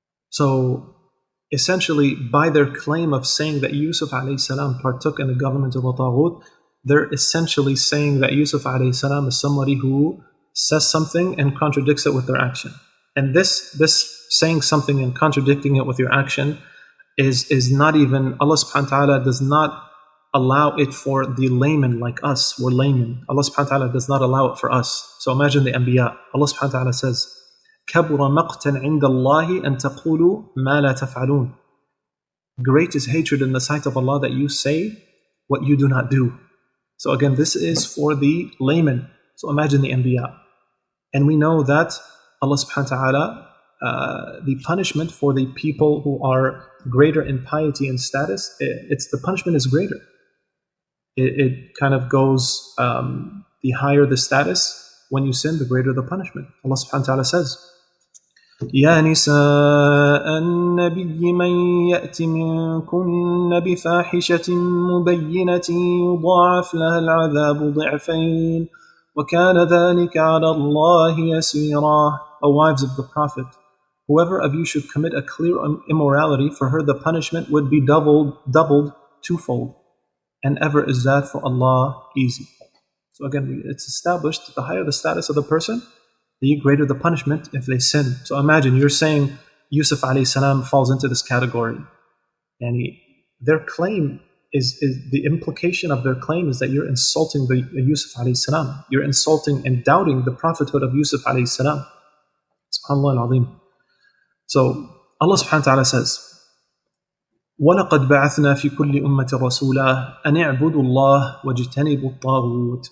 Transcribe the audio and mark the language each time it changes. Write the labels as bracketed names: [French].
[English] So essentially, by their claim of saying that Yusuf alayhi salam partook in the government of the taghut, they're essentially saying that Yusuf alayhi salam is somebody who says something and contradicts it with their action. And this saying something and contradicting it with your action is not even, Allah subhanahu wa ta'ala does not allow it for the layman like us. We're laymen. Allah subhanahu wa ta'ala does not allow it for us. So imagine the anbiya. Allah subhanahu wa ta'ala says, [Arabic] كَبُرَ مَقْتًا عِنْدَ اللَّهِ أَن تَقُولُوا مَا لَا تَفْعَلُونَ. [English] Great is hatred in the sight of Allah that you say what you do not do. So again, this is for the layman. So imagine the anbiya. And we know that Allah subhanahu wa ta'ala, the punishment for the people who are greater in piety and status, the punishment is greater. It kind of goes, the higher the status, when you sin, the greater the punishment. Allah subhanahu wa ta'ala says, [Arabic] يا نساء النبي من يأت منكن بفاحشة مبينة يضاعف لها العذاب ضعفين وكان ذلك على الله يسيرا. [English] O wives of the Prophet, whoever of you should commit a clear immorality, for her the punishment would be doubled twofold, and ever is that for Allah easy. So again, it's established that the higher the status of the person, the greater the punishment if they sin. So imagine you're saying Yusuf alayhi salam falls into this category, and their claim is the implication of their claim is that you're insulting the Yusuf alayhi salam. You're insulting and doubting the prophethood of Yusuf alayhi salam. SubhanAllah al-Azim. So Allah subhanahu wa ta'ala says, [Arabic] وَلَقَدْ بَعَثْنَا فِي كُلِّ أُمَّةٍ رَسُولًا أَنِ اعْبُدُوا اللَّهَ وَاجْتَنِبُوا الطَّاغُوتَ.